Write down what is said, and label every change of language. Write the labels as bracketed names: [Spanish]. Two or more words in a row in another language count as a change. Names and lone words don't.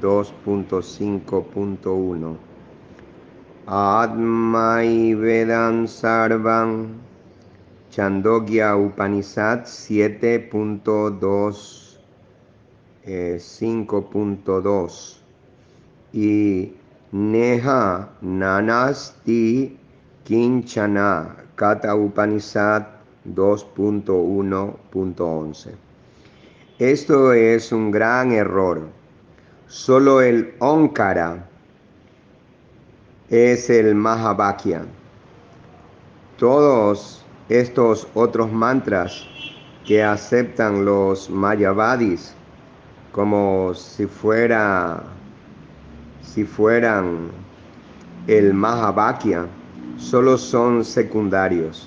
[Spanish] 2.5.1, [Sanskrit] आत्मै वेदं सर्वं [Spanish] Chandogya Upanishad 7.2 5.2 y [Sanskrit] नेह नानास्ति किंचन [Spanish] Kata Upanishad 2.1.11. Esto es un gran error. Solo el Onkara es el Mahavakya. Todos estos otros mantras que aceptan los mayavadis como si fueran el Mahavakya, solo son secundarios.